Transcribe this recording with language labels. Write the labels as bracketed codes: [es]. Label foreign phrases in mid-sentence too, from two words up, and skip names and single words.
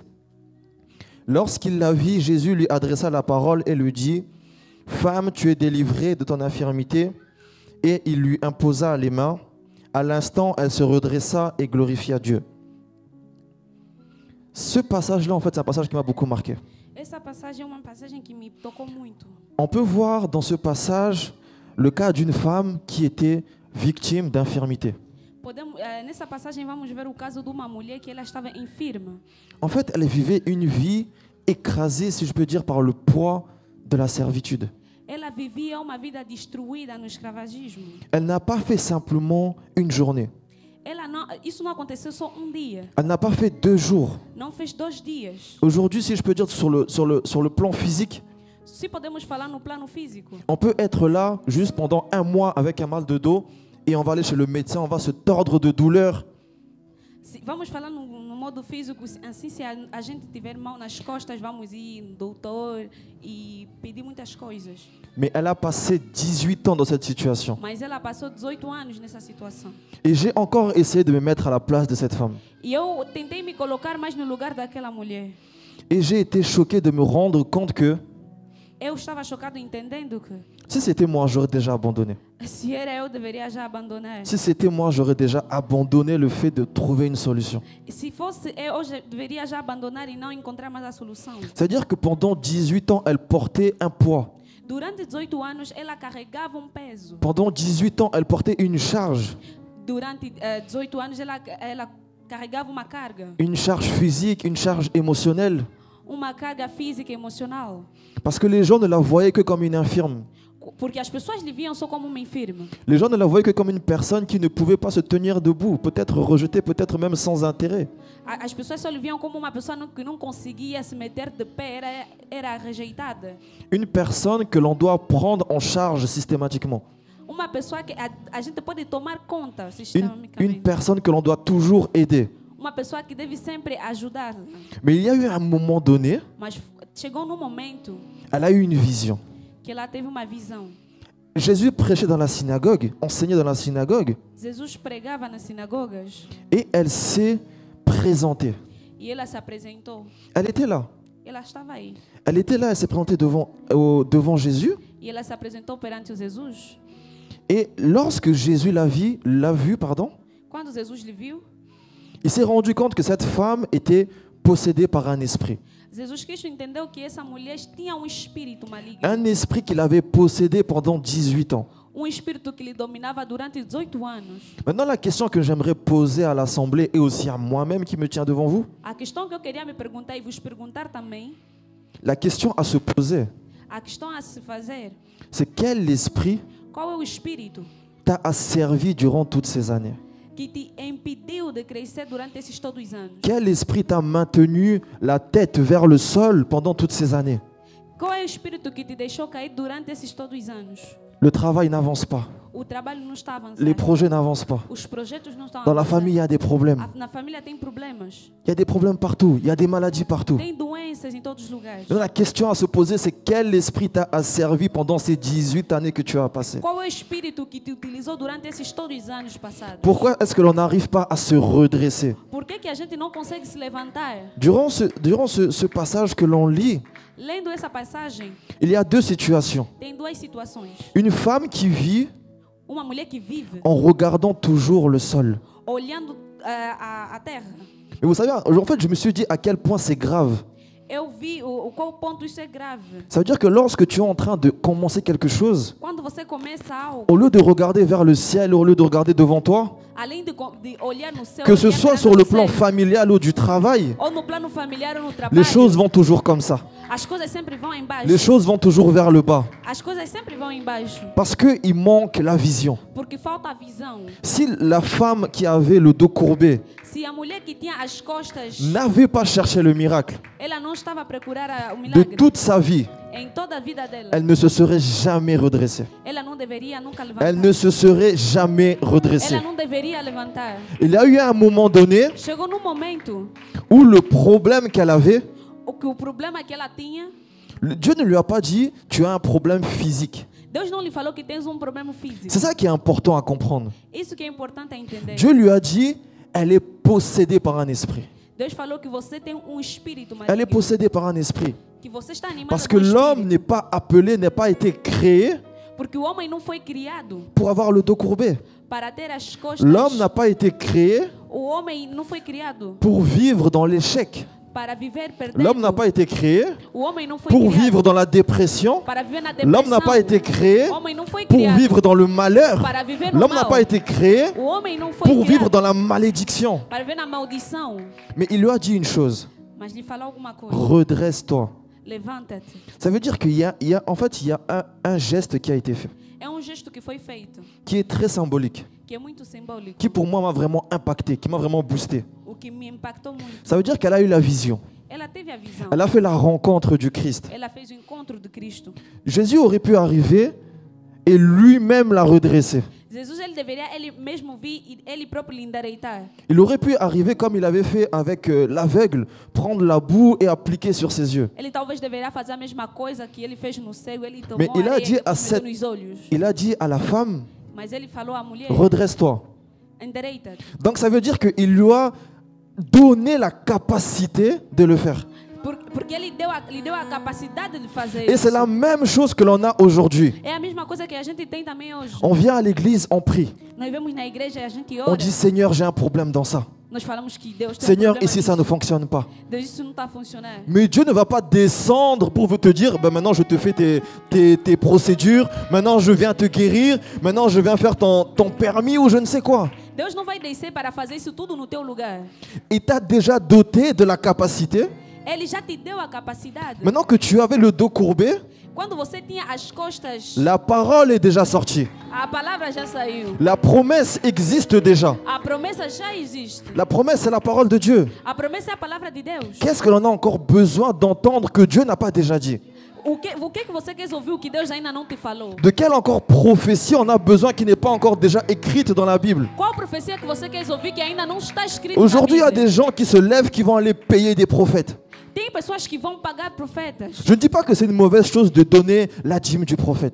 [fr] Lorsqu'il la vit, Jésus lui adressa la parole et lui dit, « Femme, tu es délivrée de ton infirmité. » Et il lui imposa les mains. À l'instant, elle se redressa et glorifia Dieu. Ce passage-là, en fait, c'est un passage qui m'a beaucoup marqué. [pt] Essa passagem é uma passagem que me tocou muito. [fr] On peut voir dans ce passage le cas d'une femme qui était victime d'infirmité. [pt] Nessa passagem vamos ver o caso de uma mulher que ela estava enferma. [fr] En fait, elle vivait une vie écrasée, si je peux dire, par le poids de la servitude. [pt] Ela vivia uma vida destruída no escravagismo. [fr] Elle n'a pas fait simplement une journée. [pt] Isso não aconteceu só um dia. [fr] Elle n'a pas fait 2 jours. [pt] Não fez 2 dias. [fr] Aujourd'hui, si je peux dire sur le plan physique, [pt] Se podemos falar no plano físico, [fr] on peut être là juste pendant 1 mois avec un mal de dos et on va aller chez le médecin, on va se tordre de douleur. [pt] vamos falar no modo físico, assim, se a gente tiver mão nas costas, vamos ir no doutor e pedir muitas coisas. [fr] Mais elle a passé 18 ans dans cette situation. [pt] Mas ela passou 18 anos nessa situação. [fr] Et j'ai encore essayé de me mettre à la place de cette femme. [pt] E eu tentei me colocar mais no lugar daquela mulher. [fr] Et j'ai été choqué de me rendre compte que [pt] Eu estava chocado entendendo que [fr] si c'était moi, j'aurais déjà abandonné. [pt] se era eu, deveria já abandonar. [fr] Si c'était moi, j'aurais déjà abandonné le fait de trouver une solution. [pt] Se fosse eu, hoje deveria já abandonar e não encontrar mais a solução. [fr] C'est-à-dire que pendant 18 ans, elle portait un poids. [pt] Durante 18 anos, ela carregava peso. [fr] Pendant 18 ans, elle portait une charge. [pt] Durante 18 anos, ela carregava uma carga. [fr] Une charge physique, une charge émotionnelle. [pt] Uma carga física e emocional. [fr] Parce que les gens ne la voyaient que comme une infirme. [pt] Porque as pessoas lhe viam só como uma enferma. [fr] Les gens ne la voyaient que comme une personne qui ne pouvait pas se tenir debout, peut-être rejetée, peut-être même sans intérêt. [pt] As pessoas só lhe viam como uma pessoa que não conseguia se meter de pé, era rejeitada. [fr] Une personne que l'on doit prendre en charge systématiquement. [pt] Uma pessoa que a gente pode tomar conta [fr] Une [pt] sistemicamente. [fr] personne que l'on doit toujours aider. [pt] Uma pessoa que deve sempre ajudar. [fr] Mais il y a eu un moment donné, [pt] Mas chegou num momento [fr] elle a eu une vision. [pt] que ela teve uma visão. [fr] Jésus prêchait dans la synagogue, enseignait dans la synagogue, [pt] Jesus pregava nas sinagogas [fr] et elle s'est présentée. [pt] e ela se apresentou. [fr] Elle était là. [pt] Ela estava aí. [fr] Elle était là, elle s'est présentée devant Jésus. [pt] E ela se apresentou perante Jesus. [fr] Et lorsque Jésus l'a vu, [pt] Quando Jesus lhe viu, [fr] il s'est rendu compte que cette femme était possédée par un esprit. [pt] Jesus Cristo entendeu que essa mulher tinha espírito maligno. [fr] Un esprit qu'il avait possédé pendant 18 ans. [pt] Espírito que lhe dominava durante 18 anos. [fr] Maintenant, la question que j'aimerais poser à l'Assemblée et aussi à moi-même qui me tient devant vous, [pt] A questão que eu queria me perguntar e vos perguntar também, [fr] la question à se poser, [pt] a questão a se fazer, [fr] c'est quel esprit [pt] qual é o espírito [fr] t'a asservi durant toutes ces années? [pt] que te impediu de crescer durante esses todos os anos? [fr] Quel esprit t'a maintenu la tête vers le sol pendant toutes ces années? [pt] Qual é o espírito que te deixou cair durante esses todos os anos? [fr] Le travail n'avance pas. [pt] O trabalho não está avançando. [fr] Les projets n'avancent pas. [pt] Os projetos não estão [fr] Dans la [pt] avançando. [fr] famille, il y a des problèmes. [pt] Na família tem problemas. [fr] Il y a des problèmes partout. Il y a des maladies partout. [pt] Tem doenças em todos os lugares. [fr] Donc, la question à se poser, c'est quel esprit t'a asservi pendant ces 18 années que tu as passées? [pt] Qual é o espírito que te utilizou durante esses todos os anos passados? [fr] Pourquoi est-ce que l'on n'arrive pas à se redresser? [pt] Por que a gente não consegue se levantar? [fr] Durant ce passage que l'on lit, [pt] Lendo essa passagem, [fr] il y a deux situations. [pt] tem duas situações. [fr] Une femme qui vit [pt] Uma mulher que vive [fr] en regardant toujours le sol. [pt] olhando a terra. [fr] Mais vous savez, en fait, je me suis dit à quel point c'est grave. [pt] Eu vi qual ponto isso é grave. [fr] Ça veut dire que lorsque tu es en train de commencer quelque chose, [pt] Quando você começa algo, [fr] au lieu de regarder vers le ciel, au lieu de regarder devant toi, [pt] além de olhar no céu, [fr] que ce [pt] olhar [fr] soit [pt] para [fr] sur [pt] no [fr] le plan [pt] céu, [fr] familial ou du travail, [pt] ou no plano familiar ou no trabalho, [fr] les choses vont toujours comme ça. [pt] as coisas sempre vão embaixo. [fr] Les choses vont toujours vers le bas. [pt] As coisas sempre vão embaixo, [fr] Parce qu'il manque la vision. [pt] porque falta a visão. [fr] Si la femme qui avait le dos courbé [pt] Se a mulher que tinha as costas, [fr] n'avait pas cherché le miracle [pt] ela não estava a procurar o [fr] de [pt] milagre. [fr] toute sa vie, [pt] Em toda a vida dela, [fr] elle ne se serait jamais redressée. [pt] ela não deveria nunca levantar. [fr] Elle ne se serait jamais redressée. [pt] Ela não deveria levantar. [fr] Il y a eu un moment donné [pt] Chegou num momento [fr] où le problème qu'elle avait, [pt] o problema que ela tinha, [fr] Dieu ne lui a pas dit tu as un problème physique. [pt] Deus não lhe falou que tens problema físico. [fr] C'est ça qui est important à comprendre. [pt] Isso que é importante a entender. [fr] Dieu lui a dit elle est possédée par un esprit. [pt] Deus falou que você tem espírito [fr] Elle est [pt] maligno, [fr] possédée par un esprit. [pt] que você está animado [fr] Parce [pt] com [fr] que l'homme [pt] espírito, [fr] n'est pas appelé, n'est pas été créé [pt] porque o homem não foi criado [fr] pour avoir le dos courbé. [pt] para ter as costas. [fr] L'homme n'a pas été créé [pt] O homem não foi criado [fr] pour vivre dans l'échec. [pt] para viver perdendo. [fr] L'homme n'a pas été créé [pt] O homem não foi [fr] pour [pt] criado [fr] vivre dans la dépression. [pt] para viver na depressão. [fr] L'homme n'a pas été créé [pt] O homem não foi [fr] pour [pt] criado [fr] vivre dans le malheur. [pt] para viver no [fr] L'homme n'a [pt] mal. [fr] pas été créé [pt] O homem não foi [fr] pour vivre [pt] criado [fr] dans la malédiction. [pt] para viver na maldição. [fr] Mais il lui a dit une chose, [pt] Mas lhe falou alguma coisa. [fr] redresse-toi. [pt] Levanta-te. [fr] Ça veut dire qu'il y a un geste qui a été fait, [pt] É gesto que foi feito, [fr] qui est très symbolique, [pt] que é muito simbólico, [fr] qui pour moi m'a vraiment impacté, qui m'a vraiment boosté. [pt] o que me impactou muito. [fr] Ça veut dire qu'elle a eu la vision. [pt] Ela teve a visão. [fr] Elle a fait la rencontre du Christ. [pt] Ela fez o encontro de Cristo. [fr] Jésus aurait pu arriver et lui-même la redresser. [pt] Jesus ele deveria ele mesmo vir e ele próprio lhe endireitar. [fr] Il aurait pu arriver comme il avait fait avec l'aveugle, prendre la boue et appliquer sur ses yeux. [pt] Ele talvez deveria fazer a mesma coisa que ele fez no cego, ele tomou [fr] Mais il a [pt] areia [fr] dit [pt] e [fr] à [pt] meteu [fr] cette- [pt] nos olhos. [fr] Il a dit à la femme, [pt] Mas ele falou à mulher, [fr] redresse-toi. [pt] endireita-te. [fr] Donc ça veut dire qu'il lui a donné la capacité de le faire. [pt] Porque ele lhe deu a capacidade de fazer [fr] Et c'est [pt] isso. [fr] la même chose que l'on a aujourd'hui. [pt] É a mesma coisa que a gente tem também hoje. [fr] On vient à l'église, on prie. [pt] Nós vemos na igreja e a gente [fr] On [pt] ora. [fr] dit Seigneur, j'ai un problème dans ça. [pt] Nós falamos que Deus tem [fr] Seigneur, [pt] problema [fr] ici ça [pt] nisso. [fr] ne fonctionne pas. [pt] Deus, isso não está a funcionar. [fr] Mais Dieu ne va pas descendre pour te dire, ben maintenant je te fais tes procédures, maintenant je viens te guérir, maintenant je viens faire ton permis ou je ne sais quoi. [pt] Deus não vai descer para fazer isso tudo no teu lugar. [fr] Il t'a déjà doté de la capacité. [pt] Ele já te deu a capacidade. [fr] Maintenant que tu avais le dos courbé, [pt] Quando você tinha as costas, [fr] la parole est déjà sortie. [pt] a palavra já saiu. [fr] La promesse existe déjà. [pt] A promessa já existe. [fr] La promesse, c'est la parole de Dieu. [pt] A promessa é a palavra de Deus. [fr] Qu'est-ce que l'on a encore besoin d'entendre que Dieu n'a pas déjà dit? [pt] O que você quer ouvir o que Deus ainda não te falou? [fr] De quelle encore prophétie on a besoin qui n'est pas encore déjà écrite dans la Bible? [pt] Qual profecia que você quer ouvir que ainda não está escrita [fr] Aujourd'hui, il y [pt] na [fr] a [pt] Bíblia? [fr] des gens qui se lèvent qui vont aller payer des prophètes. [pt] Tem pessoas que vão pagar profetas. [fr] Je ne dis pas que c'est une mauvaise chose de donner la dîme du prophète.